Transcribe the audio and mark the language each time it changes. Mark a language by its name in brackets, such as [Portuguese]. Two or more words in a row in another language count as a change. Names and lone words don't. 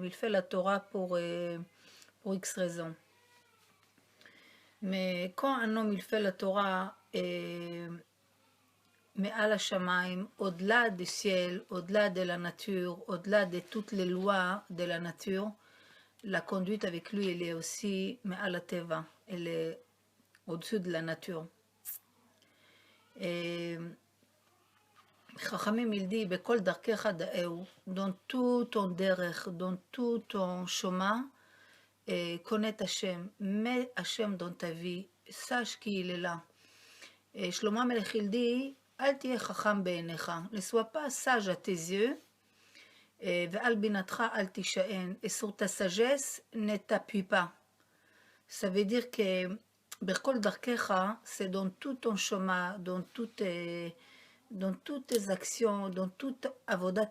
[French] Il fait la Torah pour X raisons. Mais quand un homme, il fait la Torah, mais à la Shamaim, au-delà du ciel, au-delà de la nature, au-delà de toutes les lois de la nature, la conduite avec lui, elle est aussi, mais à la teva, elle est au-dessus de la nature. Et Chachamim, il dit, [Hebrew] בכל דרכיך דעהו, [French] dans tout ton derech, dans tout ton chemin, connais Hachem, mets Hachem dans ta vie, sache qu'il est là. Et Shlomo Melech, il dit, [Hebrew] אל תהי חכם בעיניך, [French] ne sois pas sage à tes yeux, [Hebrew] ואל בינתך אל תשען, [French] et sur ta sagesse, ne t'appuie pas. Ça veut dire que [Hebrew] בכל דרכיך, [French] c'est dans tout ton chemin, dans toutes tes actions, dans toute avodat